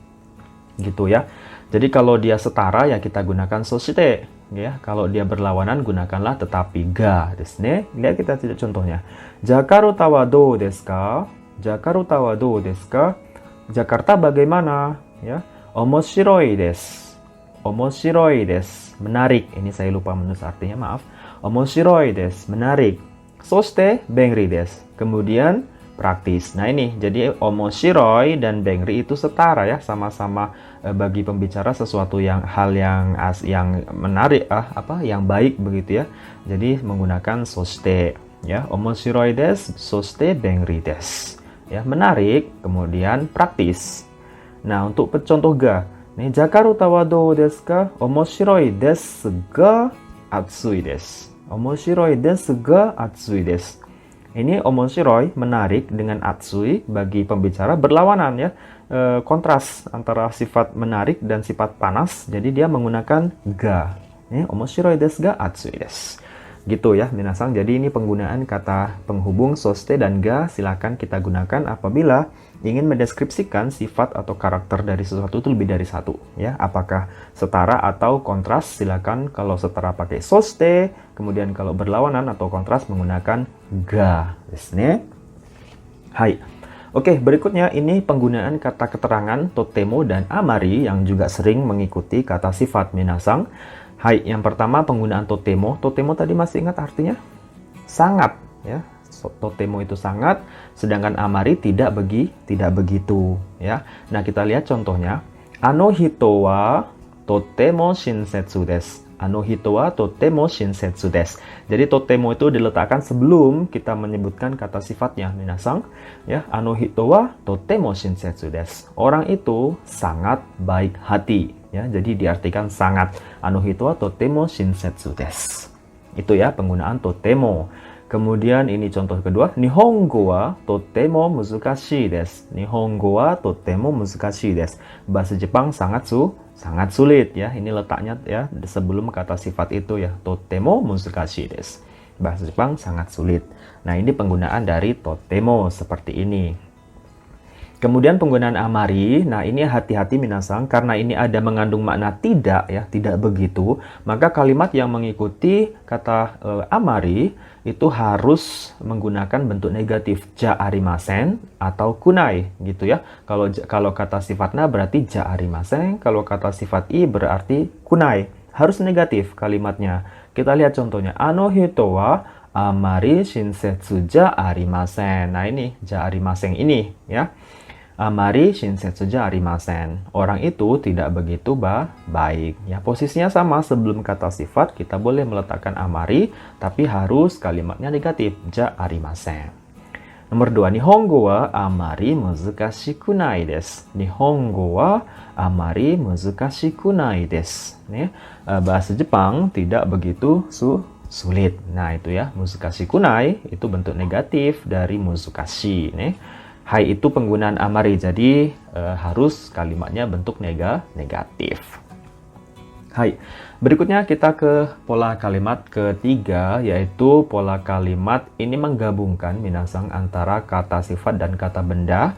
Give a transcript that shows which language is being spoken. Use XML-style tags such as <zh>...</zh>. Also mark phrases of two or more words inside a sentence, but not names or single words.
<id>Gitu ya. Jadi kalau dia setara ya kita gunakan soshite ya. Kalau dia berlawanan gunakanlah tetapi</id> <ja>がですね.</ja> <id>Lihat kita tidak contohnya.</id> <ja>Jakarta wa dou desu ka? Jakarta wa dou desu ka?</ja> <id>Jakarta bagaimana? Ya.</id> <ja>面白いです。面白いです.</ja> <id>Menarik. Ini saya lupa menulis artinya, maaf.</id> <ja>面白いです.</ja> <id>Menarik.</id> <ja>そして便利です.</ja> <id>Kemudian praktis. Nah, ini jadi omoshiroi dan bengri itu setara ya, sama-sama bagi pembicara sesuatu yang hal yang menarik yang baik begitu ya. Jadi menggunakan soshite ya.</id> <ja>面白いです、そして便利です.</ja> <id>Ya, menarik, kemudian praktis. Nah, untuk contoh ga. Nih,</id> <ja>Jakarta wa dou desu ka? 面白いですが暑いです. 面白いですが暑いです.</ja> <id>Ini omoshiroi, menarik, dengan atsui bagi pembicara berlawanan ya. Kontras antara sifat menarik dan sifat panas. Jadi dia menggunakan ga.</id> <ja>面白いですが暑いです.</ja> <id>Gitu ya, minasang. Jadi ini penggunaan kata penghubung soshite dan ga silakan kita gunakan apabila ingin mendeskripsikan sifat atau karakter dari sesuatu itu lebih dari satu ya. Apakah setara atau kontras, silakan kalau setara pakai soshite, kemudian kalau berlawanan atau kontras menggunakan</id> <ja>がですね.</ja> <id>Hai. Oke, berikutnya ini penggunaan kata keterangan totemo dan amari yang juga sering mengikuti kata sifat, minasang. Hai, yang pertama penggunaan totemo. Totemo tadi masih ingat artinya? Sangat ya. Totemo itu sangat, sedangkan amari tidak begitu ya. Nah, kita lihat contohnya.</id> <ja>あの人はとても親切です. 人はとても親切です.</ja> <id>Jadi totemo itu diletakkan sebelum kita menyebutkan kata sifatnya, minasang. Ya,</id> <ja>人はとても親切です.</ja> <id>Orang itu sangat baik hati. Ya, jadi diartikan sangat.</id> <ja>人はとても親切です.</ja> <id>Itu ya penggunaan totemo. Kemudian ini contoh kedua,</id> <ja>日本語はとても難しいです. 日本語はとても難しいです.</ja> <id>Bahasa Jepang sangat sulit ya. Ini letaknya ya sebelum kata sifat itu ya.</id> <ja>とても難しいです.</ja> <id>Bahasa Jepang sangat sulit. Nah, ini penggunaan dari totemo seperti ini. Kemudian penggunaan amari, nah ini hati-hati minasang, karena ini ada mengandung makna tidak ya, tidak begitu, maka kalimat yang mengikuti kata amari itu harus menggunakan bentuk negatif,</id> <ja>じゃありません</ja> <id>atau kunai gitu ya. Kalau kata sifat na berarti</id> <ja>じゃありません,</ja> <id>kalau kata sifat i berarti kunai, harus negatif kalimatnya. Kita lihat contohnya,</id> <ja>人はあまり親切じゃありません.</ja> <id>Nah ini</id> <ja>じゃありません</ja> <id>ini ya.</id> <ja>あまり親切じゃありません.</ja> <id>Orang itu tidak begitu baik. Ya, posisinya sama, sebelum kata sifat kita boleh meletakkan amari, tapi harus kalimatnya negatif,</id> <ja>じゃありません. Nomor 2, 日本語はあまり難しくないです. 日本語はあまり難しくないです.</ja> <id>Bahasa Jepang tidak begitu sulit. Nah, itu ya,</id> <ja>難しくない</ja> <id>itu bentuk negatif dari muzukashi. Hai itu penggunaan amari, jadi harus kalimatnya bentuk negatif. Hai, berikutnya kita ke pola kalimat ketiga, yaitu pola kalimat ini menggabungkan minasang antara kata sifat dan kata benda.</id>